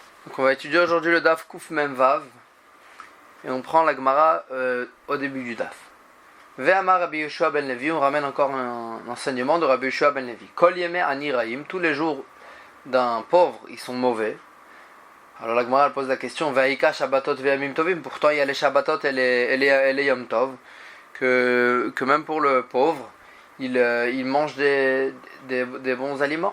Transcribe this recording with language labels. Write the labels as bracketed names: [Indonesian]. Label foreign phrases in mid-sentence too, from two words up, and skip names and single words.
[French] Donc on va étudier aujourd'hui le Daf Kuf Mem Vav et on prend la Gemara au début du Daf. [Hebrew] ואמר רבי יהושע בן לוי, [French] on ramène encore un enseignement de Rabbi Yehoshua ben Levi. [Hebrew] כל ימי עני רעים, [French] tous les jours d'un pauvre, ils sont mauvais. Alors la Gemara pose la question, [Hebrew] והאיכא שבתות וימים טובים, [French] pourtant il y a les Shabbatot et les [Hebrew] יום טוב, [French] que même pour le pauvre, il mange des bons aliments.